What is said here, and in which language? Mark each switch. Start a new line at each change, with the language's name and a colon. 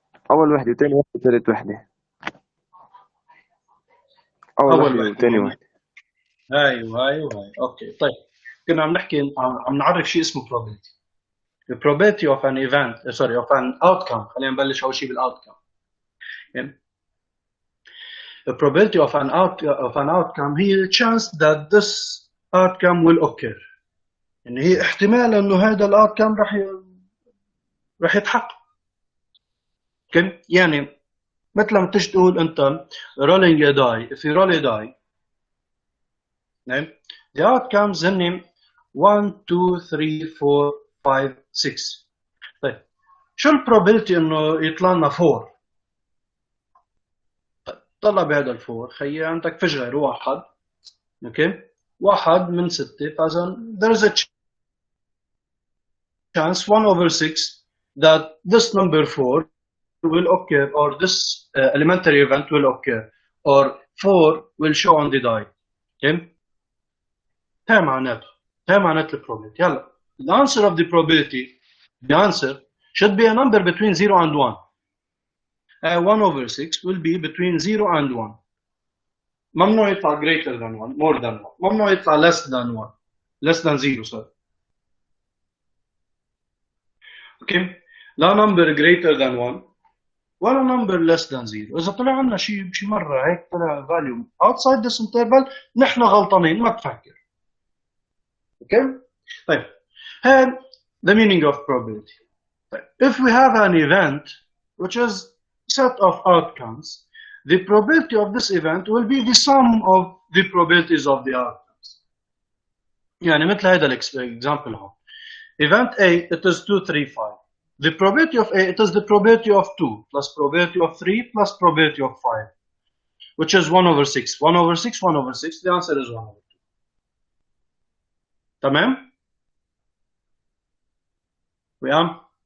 Arabic: أول وحدة وثاني وحدة وثالث وحدة. أول وحدة وثاني وحدة. أيوه أوكي. طيب كنا عم نحكي عم نعرف شيء اسمه probability.
English: The probability of an event, of an outcome.
Arabic: خلينا نبلش أول شيء بالoutcome.
English: The probability of an outcome
Arabic: هي
English: the chance that this outcome will occur.
Arabic: يعني هي احتمال إنه هذا الoutcome رح يتحقق. يعني مثل ما تيجي تقول أنت
English: rolling a die. If you roll a die, the outcomes
Arabic: هن
English: 1 2 3 4 5 6.
Arabic: طيب شو البروبابيلتي إنه يطلع لنا 4؟ طيب طلع بهذا الفور خيي عندك فيش غير واحد. اوكي 1 من 6 فإذا
English: there is a chance 1/6 that this number 4 will occur or this elementary event will occur or 4 will show on the die. Okay?
Arabic: هاي معناته البروبابيلتي.
English: يلا the answer of the probability, the answer should be a number between 0 and 1. 1/6 will be between 0 and 1.
Arabic: ممنوع يطلع
English: greater than 1, more than 1.
Arabic: ممنوع يطلع
English: less than 1, less than 0 sorry. Okay? لا number greater than 1 ولا number less than 0.
Arabic: إذا طلع عنا شيء مرة هيك طلع
English: value outside this interval
Arabic: نحن غلطانين ما تفكر.
English: Okay?
Arabic: طيب
English: the meaning of probability.
Arabic: طيب.
English: If we have an event which is set of outcomes, the probability of this event will be the sum of the probabilities of the outcomes.
Arabic: يعني مثل هذا example هون.
English: Event A it is 2 3 5. The probability of A it is the probability of 2 plus probability of 3 plus probability of 5, which is 1/6. 1/6, 1/6. The answer is 1/2.
Arabic: تمام؟ ويام؟